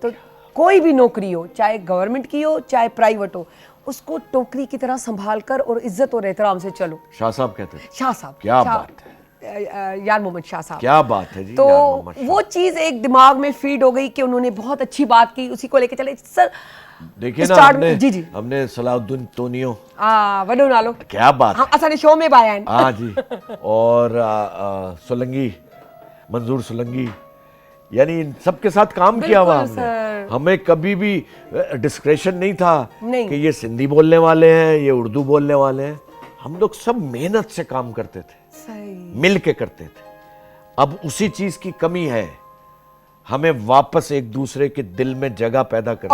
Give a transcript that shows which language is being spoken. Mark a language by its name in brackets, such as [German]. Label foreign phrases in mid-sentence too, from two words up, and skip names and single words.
[Urdu] تو کوئی بھی نوکری ہو، چاہے گورنمنٹ کی ہو چاہے پرائیویٹ ہو، اس کو ٹوکری کی طرح سنبھال کر اور عزت اور احترام سے چلو. شاہ صاحب کہتے تھے. शाह साहब, کیا بات ہے, यार मोहम्मद शाह साहब। کیا بات ہے جی, तो यार मोहम्मद शाह। وہ چیز ایک دماغ میں فیڈ ہو گئی کہ انہوں نے بہت اچھی بات کی، اسی کو لے کے چلے سر. دیکھیے نا, स्टार्ट हमने جی جی हमने सलाउद्दीन टोनियो, [Sindhi] وڏو نالو [Urdu] کیا بات [Sindhi] ها اساني شو ۾ بايا آهن. [Urdu] ہاں جی، اور سولنگی، منظور سولنگی, یعنی ان سب کے ساتھ کام کیا ہوا बिल्कुल हमने। सर। ہمیں کبھی بھی ڈسکریشن نہیں تھا नहीं। کہ یہ سندھی بولنے والے ہیں، یہ اردو بولنے والے ہیں۔ ہم لوگ سب محنت سے کام کرتے تھے, सही। مل کے کرتے تھے. اب اسی چیز کی کمی ہے، ہمیں واپس ایک دوسرے کے دل میں جگہ پیدا کرنی